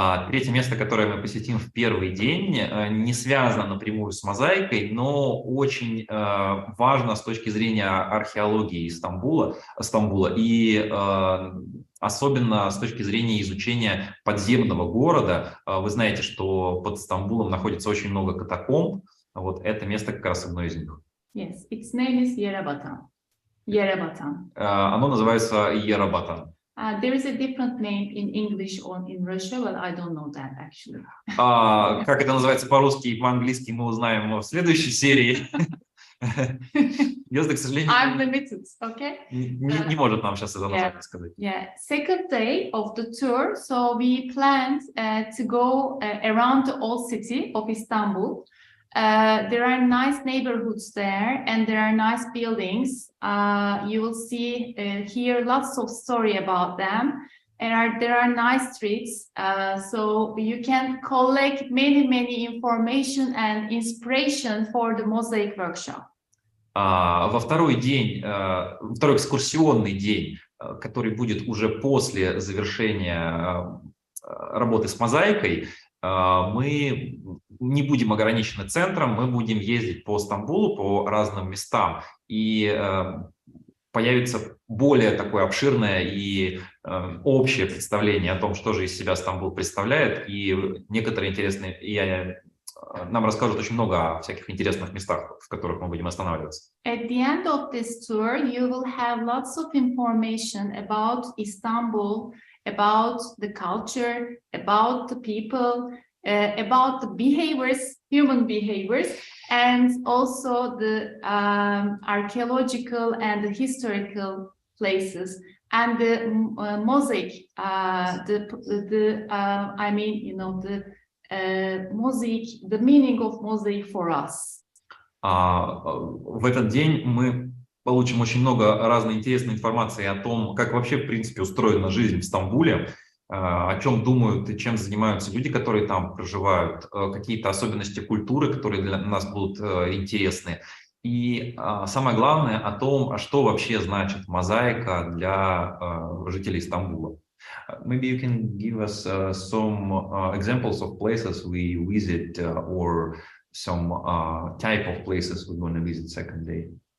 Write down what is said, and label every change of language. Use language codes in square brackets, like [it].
[ru] Третье место, которое мы посетим в первый день, не связано напрямую с мозаикой, но очень важно с точки зрения археологии Стамбула и особенно с точки зрения изучения подземного города. Вы знаете, что под Стамбулом находится очень много катакомб. Вот это место как раз одно из них. [en] Yes, its name is Yerebatan. Yerebatan. [ru] Оно называется Yerebatan. [en] There is a different name in English or in Russia, but I don't know that actually. [ru] Как это называется по-русски и по-английски, мы узнаем в следующей серии. Звезды, к сожалению, [en] I'm limited, okay? [ru] Не может нам сейчас это название сказать. [en] Yeah, second day of the tour, so we planned to go around the old city of Istanbul. There are nice neighborhoods there, and there are nice buildings. You will see here lots of story about them. And there are nice streets, so you can collect many information and inspiration for the mosaic workshop. [ru] Во второй экскурсионный день, который будет уже после завершения работы с мозаикой, мы не будем ограничены центром, мы будем ездить по Стамбулу, по разным местам, и появится более такое обширное и общее представление о том, что же из себя Стамбул представляет, и некоторые интересные, нам расскажут очень много о всяких интересных местах, в которых мы будем останавливаться. [en] At the end of this tour, you will have lots of information about Istanbul, about the culture, about the people, about the behaviors, human behaviors, and also the archaeological and the historical places, and the mosaic, I mean, you know, the mosaic, the meaning of mosaic for us. [ru] В этот день мы получим очень много разной интересной информации о том, как вообще, в принципе, устроена жизнь в Стамбуле, о чем думают и чем занимаются люди, которые там проживают, какие-то особенности культуры, которые для нас будут интересны. И самое главное о том, что вообще значит мозаика для жителей Стамбула. [en] Maybe you can give us some examples of places we visit or some type of places we're going to visit second day.